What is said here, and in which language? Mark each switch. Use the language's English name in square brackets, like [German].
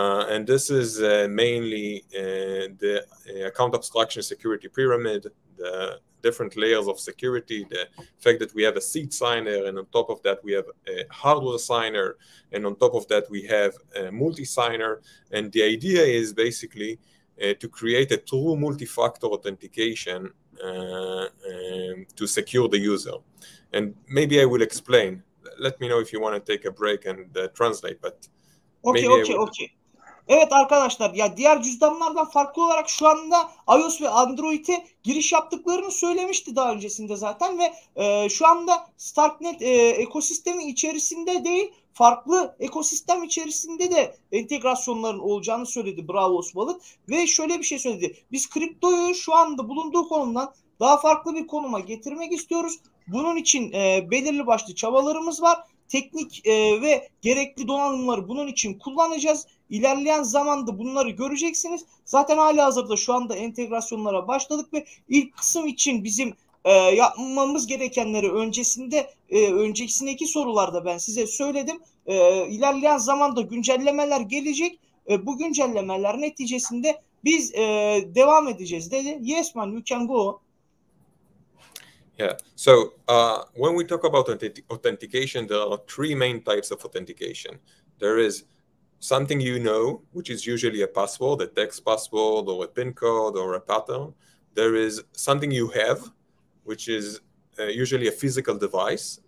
[English] And this is mainly the account abstraction security pyramid, the different layers of security, the fact that we have a seed signer, and on top of that we have a hardware signer, and on top of that we have a multi-signer. And the idea is basically to create a true multi-factor authentication to secure the user. And maybe I will explain. Let me know if you want to take a break and translate, but Okay. [Turkish] Evet arkadaşlar, ya diğer cüzdanlardan farklı olarak şu anda iOS ve Android'e giriş yaptıklarını söylemişti daha öncesinde zaten ve şu anda Starknet ekosistemi içerisinde değil, farklı ekosistem içerisinde de entegrasyonların olacağını söyledi Braavos Wallet ve şöyle bir şey söyledi. Biz kriptoyu şu anda bulunduğu konumdan daha farklı bir konuma getirmek istiyoruz. Bunun için belirli başlı çabalarımız var. Teknik ve gerekli donanımları bunun için kullanacağız. İlerleyen zamanda bunları göreceksiniz. Zaten halihazırda şu anda entegrasyonlara başladık ve ilk kısım için bizim yapmamız gerekenleri öncesindeki sorularda ben size söyledim. İlerleyen zamanda güncellemeler gelecek. Bu güncellemeler neticesinde biz devam edeceğiz dedi. [English] Yes man, you can go on. Yeah. So when we talk about authentication, there are three main types of authentication. There is something you know, which is usually a password, a text password or a PIN code or a pattern. There is something you have, which is usually a physical device.